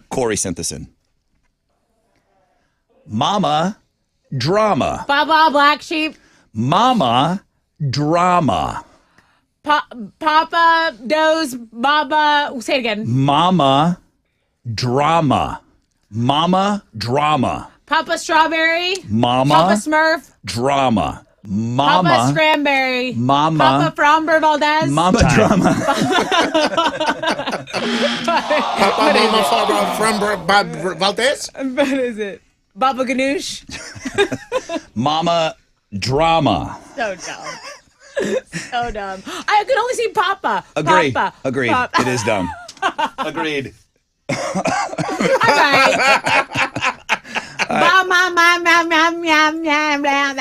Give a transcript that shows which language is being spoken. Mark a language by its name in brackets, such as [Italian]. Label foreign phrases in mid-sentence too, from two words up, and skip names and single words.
[English] Corey sent this in. Mama drama. Baba, black sheep. Mama drama. Papa knows Baba. Say it again. Mama drama. Mama drama. Papa strawberry. Mama Papa Smurf. drama. Papa Mama. Scranberry. Mama. Papa Fromber Valdez. Mama drama. Papa, mama, from Valdez? What is it? Baba Ganoush. Mama drama. So dumb. So dumb. I could only see Papa. Agreed. Papa. Agreed. Papa. It is dumb. Agreed. All right. That's